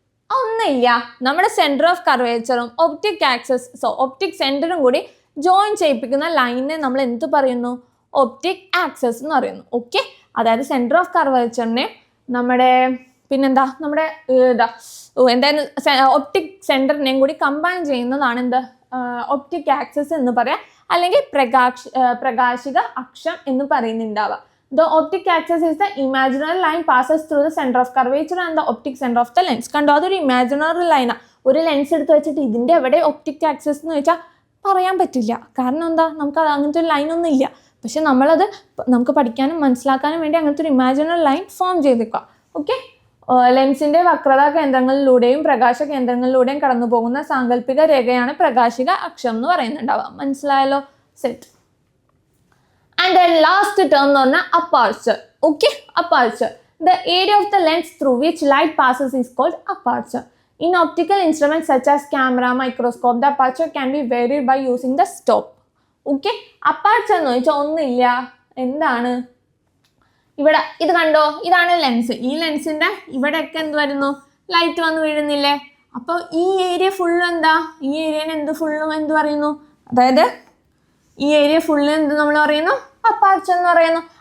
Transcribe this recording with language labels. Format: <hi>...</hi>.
<ml>ഒന്നില്ല, നമ്മുടെ centre of കർവേച്ചറും optic access, optic സെന്ററും കൂടി ജോയിൻ ചെയ്യിപ്പിക്കുന്ന ലൈനിനെ നമ്മൾ എന്ത് പറയുന്നു, ഒപ്റ്റിക് ആക്സസ് എന്ന് പറയുന്നു. ഓക്കെ, അതായത് സെന്റർ ഓഫ് കർവേച്ചറിനെ നമ്മുടെ പിന്നെന്താ, നമ്മുടെ എന്തായാലും ഒപ്റ്റിക് സെന്ററിനെയും കൂടി കമ്പൈൻ ചെയ്യുന്നതാണ് എന്ത്, ഒപ്റ്റിക് ആക്സസ് എന്ന് പറയാം, അല്ലെങ്കിൽ പ്രകാശിക അക്ഷം എന്ന് പറയുന്നുണ്ടാവുക.</ml> <en>The optic axis is the imaginary line passes through the center of curvature and the optic center of the lens.</en> <ml>കണ്ടോ, അതൊരു ഇമാജിനറി ലൈനാണ്. ഒരു ലെൻസ് എടുത്ത് വെച്ചിട്ട് ഇതിൻ്റെ എവിടെ ഒപ്റ്റിക് ആക്സസ് എന്ന് വെച്ചാൽ പറയാൻ പറ്റില്ല. കാരണം എന്താ, നമുക്ക് അങ്ങനത്തെ ഒരു ലൈനൊന്നും ഇല്ല. പക്ഷെ നമ്മളത് നമുക്ക് പഠിക്കാനും മനസ്സിലാക്കാനും വേണ്ടി അങ്ങനത്തെ ഒരു ഇമാജിനറി ലൈൻ ഫോം ചെയ്തേക്കുക. ഓക്കെ, ലെൻസിന്റെ വക്രതാ കേന്ദ്രങ്ങളിലൂടെയും പ്രകാശ കേന്ദ്രങ്ങളിലൂടെയും കടന്നു പോകുന്ന സാങ്കല്പിക രേഖയാണ് പ്രകാശിക അക്ഷം എന്ന് പറയുന്നുണ്ടാവുക. മനസ്സിലായല്ലോ? Set.</ml> <en>And then last term</en> <ml>എന്ന് പറഞ്ഞാൽ</ml> <en>aperture. Okay, aperture. The area of the lens through which light passes is called aperture. In optical instruments such as camera, microscope, the aperture can be varied by using the stop.</en> <ml>Okay, aperture എന്ന് വെച്ചാൽ ഒന്നുമില്ല, എന്താണ്, ഇവിടെ ഇത് കണ്ടോ, ഇതാണ് lens. ഈ ലെൻസിന്റെ ഇവിടെയൊക്കെ എന്ത് വരുന്നു, ലൈറ്റ് വന്ന് വീഴുന്നില്ലേ? അപ്പോൾ ഈ ഏരിയ ഫുള്ളും എന്താ, ഈ ഏരിയനെ എന്ത് ഫുള്ളും എന്ത് പറയുന്നു, അതായത് ഈ ഏരിയ ഫുള്ള് എന്ത് നമ്മൾ പറയുന്നു, അപ്പാർച്ചർ എന്ന് പറയുന്നു.</ml>